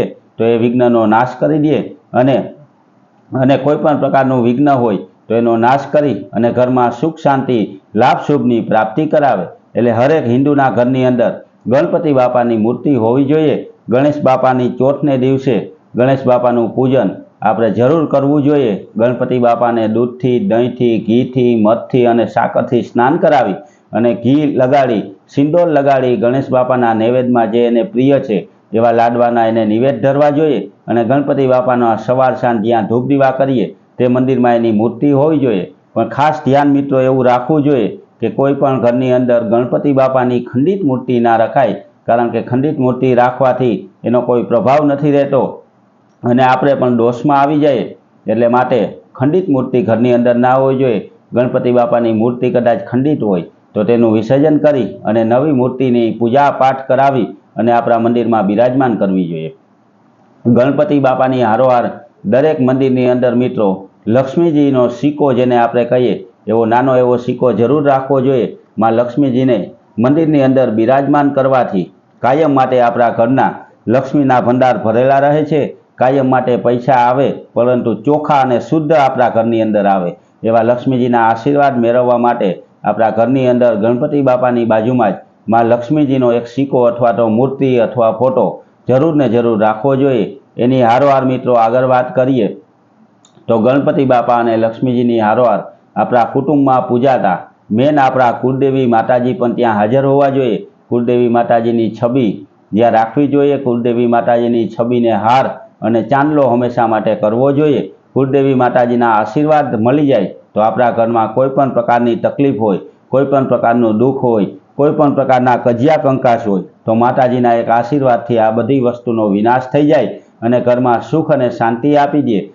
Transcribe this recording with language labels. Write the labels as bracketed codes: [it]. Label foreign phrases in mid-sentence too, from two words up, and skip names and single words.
[gu] તો એ વિઘ્નનો નાશ કરી દે અને કોઈપણ પ્રકારનું વિઘ્ન હોય તો એનો નાશ કરી અને ઘરમાં સુખ શાંતિ લાભ શુભની પ્રાપ્તિ કરાવે। એટલે હરેક હિંદૂના ઘરની અંદર ગણપતિ બાપાની મૂર્તિ હોવી જોઈએ। ગણેશ બાપાની ચોથને દિવસે ગણેશ બાપાનું પૂજન આપણે જરૂર કરવું જોઈએ। ગણપતિ બાપાને દૂધથી, દહીંથી, ઘીથી, મધથી અને સાકરથી સ્નાન કરાવી અને ઘી લગાડી સિંદૂર લગાડી ગણેશ બાપાના નૈવેદ્યમાં જે એને પ્રિય છે એવા લાડવાના એને નિવેદ ધરવા જોઈએ અને ગણપતિ બાપાનો સવાર સાંજ જ્યાં ધૂપ દીવા કરીએ તે મંદિરમાં એની મૂર્તિ હોવી જોઈએ। પણ ખાસ ધ્યાન મિત્રો એવું રાખવું જોઈએ કે કોઈપણ ઘરની અંદર ગણપતિ બાપાની ખંડિત મૂર્તિ ના રખાય, કારણ કે ખંડિત મૂર્તિ રાખવાથી એનો કોઈ પ્રભાવ નથી રહેતો અને આપણે પણ દોષમાં આવી જાએ। એટલે માટે ખંડિત મૂર્તિ ઘરની અંદર ના હોવી જોઈએ। ગણપતિ બાપાની મૂર્તિ કદાચ ખંડિત હોય તો તેનું વિસર્જન કરી અને નવી મૂર્તિની પૂજા પાઠ કરાવી અને આપણા મંદિરમાં બિરાજમાન કરવી જોઈએ। ગણપતિ બાપાની હારોહાર દરેક મંદિરની અંદર મિત્રો લક્ષ્મીજીનો સિક્કો જેને આપણે કહીએ એવો નાનો એવો સિક્કો જરૂર રાખવો જોઈએ। માં લક્ષ્મીજીને મંદિરની અંદર બિરાજમાન કરવાથી કાયમ માટે આપણા ઘરના લક્ષ્મીના ભંડાર ભરેલા રહે છે। કાયમ માટે પૈસા આવે પરંતુ ચોખા અને શુદ્ધ આપણા ઘરની અંદર આવે એવા લક્ષ્મીજીના આશીર્વાદ મેળવવા માટે આપણા ઘરની અંદર ગણપતિ બાપાની બાજુમાં જ માં લક્ષ્મીજીનો એક સિક્કો અથવા તો મૂર્તિ અથવા ફોટો જરૂર ને જરૂર રાખવો જોઈએ। એની હારોહાર મિત્રો આગળ વાત કરીએ તો ગણપતિ બાપા અને લક્ષ્મીજીની હારોહાર આપણા કુટુંબમાં પૂજાતા મેન આપણા કુળદેવી માતાજી પણ ત્યાં હાજર હોવા જોઈએ. કુળદેવી માતાજીની છબી જ્યાં રાખવી જોઈએ. કુળદેવી માતાજીની છબીને હાર અને ચાંદલો હંમેશા માટે કરવો જોઈએ. કુળદેવી માતાજીના આશીર્વાદ મળી જાય તો આપણા ઘરમાં કોઈ પણ પ્રકારની તકલીફ હોય, કોઈ પણ પ્રકારનું દુઃખ હોય, કોઈ પણ પ્રકારના કજિયા કંકાસ હોય તો માતાજીના એક આશીર્વાદથી આ બધી વસ્તુનો વિનાશ થઈ જાય અને ઘરમાં સુખ અને શાંતિ આપી દે.